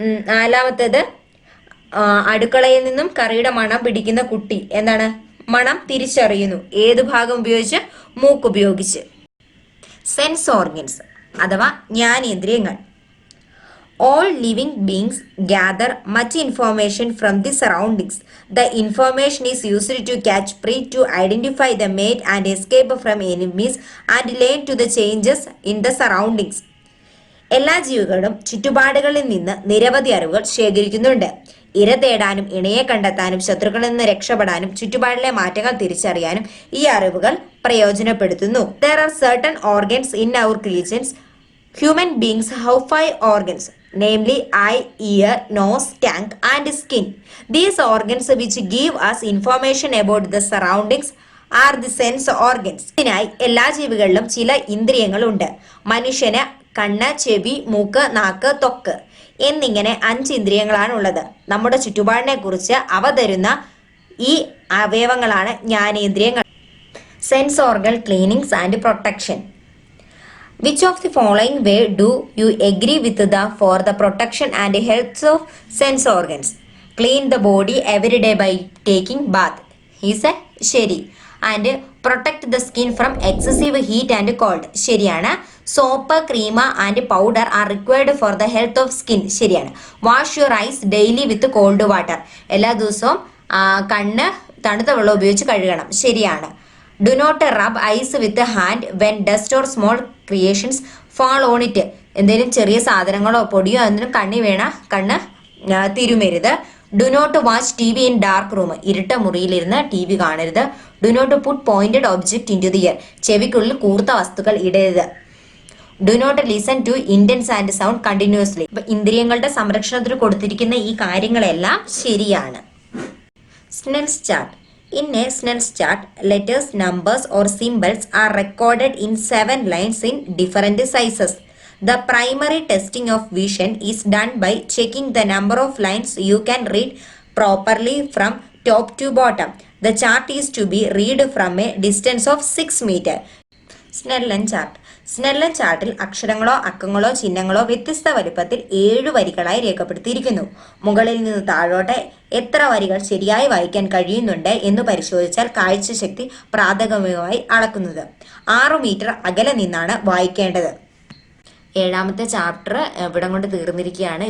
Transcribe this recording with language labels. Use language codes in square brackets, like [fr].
[ml] നാലാമത്തേത്, അടുക്കളയിൽ നിന്നും കറിയുടെ മണം പിടിക്കുന്ന കുട്ടി. എന്താണ്? മണം തിരിച്ചറിയുന്നു. ഏത് ഭാഗം ഉപയോഗിച്ച്? മൂക്ക് ഉപയോഗിച്ച്. സെൻസ് ഓർഗൻസ് അഥവാ ജ്ഞാനേന്ദ്രിയങ്ങൾ. [en] All living beings gather much information from the surroundings. The information is used to catch prey, to identify the mate and escape from enemies, and learn to the changes in the surroundings. [ml] എല്ലാ ജീവികളും ചുറ്റുപാടുകളിൽ നിന്ന് നിരവധി അറിവുകൾ ശേഖരിക്കുന്നുണ്ട്. ഇര തേടാനും ഇണയെ കണ്ടെത്താനും ശത്രുക്കളിൽ നിന്ന് രക്ഷപ്പെടാനും ചുറ്റുപാടിലെ മാറ്റങ്ങൾ തിരിച്ചറിയാനും ഈ അറിവുകൾ പ്രയോജനപ്പെടുത്തുന്നു. [en] There are certain organs in our creations. Human beings have 5 organs, namely eye, ear, nose, tongue and skin. These organs which give us information about the surroundings are the sense organs. [ml] ഇതിനായി എല്ലാ ജീവികളിലും ചില ഇന്ദ്രിയങ്ങളുണ്ട്. മനുഷ്യന് കണ്ണ്, ചെവി, മൂക്ക്, നാക്ക്, ത്വക്ക് എന്നിങ്ങനെ 5 ഇന്ദ്രിയങ്ങളാണ് ഉള്ളത്. നമ്മുടെ ചുറ്റുപാടിനെ കുറിച്ച് അവ തരുന്ന ഈ അവയവങ്ങളാണ് ജ്ഞാനേന്ദ്രിയങ്ങൾ. [en] Sense organ cleanings and protection. Which of the following way do you agree with for the protection and health of sense organs? Clean the body every day by taking bath is a ശരി. And protect the skin from excessive heat and cold ശരിയാണ്. Soap, cream and powder are required for the health of skin ശരിയാണ്. Wash your eyes daily with cold water [ml] എല്ലാ ദിവസവും കണ്ണ് തണുത്ത വെള്ളം ഉപയോഗിച്ച് കഴുകണം ശരിയാണ്. [en] do not rub eyes with hand when dust or small creations fall on it [ml] എന്തെങ്കിലും ചെറിയ സാധനങ്ങളോ പൊടിയോ എന്തിനും കണ്ണി വീണ കണ്ണ് തിരുമരുത്. [en] do not watch T V in dark room [ml] ഇരുട്ട മുറിയിലിരുന്ന് T V കാണരുത്. [en] do not put pointed object into the ear [ml] ചെവിക്കുള്ളിൽ കൂർത്ത വസ്തുക്കൾ ഇടരുത്. [en] Do not listen to intense and sound continuously. [ml] ഇപ്പൊ ഇന്ദ്രിയങ്ങളുടെ സംരക്ഷണത്തിന് കൊടുത്തിരിക്കുന്ന ഈ കാര്യങ്ങളെല്ലാം ശരിയാണ്. [en] Snell's chart. In a Snell's chart, letters, numbers or symbols are recorded in 7 lines in different sizes. The primary testing of vision is done by checking the number of lines you can read properly from top to bottom. The chart is to be read from a distance of 6 meters. [ml] Snellen chart. Snellen ചാർട്ടിൽ അക്ഷരങ്ങളോ അക്കങ്ങളോ ചിഹ്നങ്ങളോ വ്യത്യസ്ത വലുപ്പത്തിൽ 7 വരികളായി രേഖപ്പെടുത്തിയിരിക്കുന്നു. മുകളിൽ നിന്ന് താഴോട്ട് എത്ര വരികൾ ശരിയായി വായിക്കാൻ കഴിയുന്നുണ്ട് എന്ന് പരിശോധിച്ചാൽ കാഴ്ചശക്തി പ്രാഥമികമായി അളക്കുന്നത്. 6 മീറ്റർ അകലെ നിന്നാണ് വായിക്കേണ്ടത്. 7ാമത്തെ ചാപ്റ്റർ ഇവിടം കൊണ്ട് തീർന്നിരിക്കുകയാണ്.